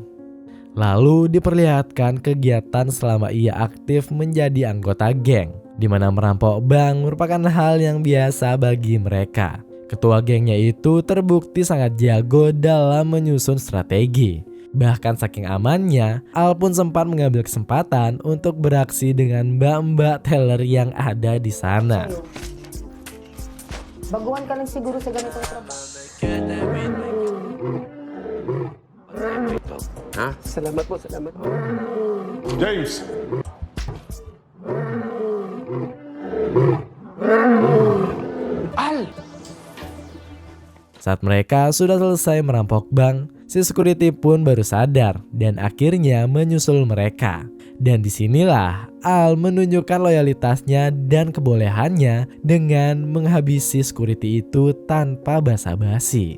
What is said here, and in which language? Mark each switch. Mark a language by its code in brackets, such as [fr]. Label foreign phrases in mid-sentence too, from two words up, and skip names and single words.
[id] Lalu diperlihatkan kegiatan selama ia aktif menjadi anggota geng, di mana merampok bank merupakan hal yang biasa bagi mereka. Ketua gengnya itu terbukti sangat jago dalam menyusun strategi. Bahkan saking amannya, Al pun sempat mengambil kesempatan untuk beraksi dengan mbak-mbak teller yang ada di sana. [tl] Baguhan ka lang siguro sa ganitong trabaho. Ha? Salamat po, salamat po. James! Al! [id] Saat mereka sudah selesai merampok bank, si security pun baru sadar dan akhirnya menyusul mereka. Dan disinilah Al menunjukkan loyalitasnya dan kebolehannya dengan menghabisi security itu tanpa basa-basi.